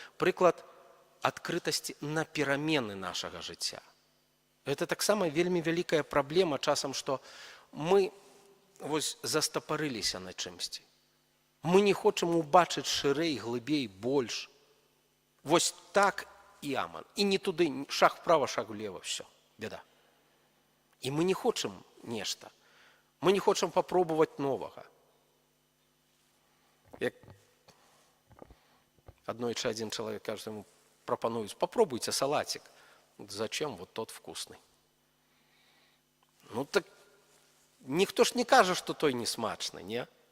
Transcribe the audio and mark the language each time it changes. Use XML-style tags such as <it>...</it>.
<be>Прыклад адкрытасці на перамены нашага жыцця. Гэта таксама вельмі вялікая праблема часам, што мы вось застапарыліся на чымсьці. Мы не хочам убачыць шырэй, глыбей, больш. Вось так і аман. І не туды,</be> <ru>шаг вправо, шаг влево, все, беда.</ru> <be>І мы не хочам нешта. Мы не хочам папробаваць новага. Як аднойчы адзін чалавек кажа, ему прапануюць,</be> <ru>попробуйте салатик. Зачем? Вот тот вкусный.</ru> <be>Ну так ніхто ж не кажа, што той не смачны, не?</be>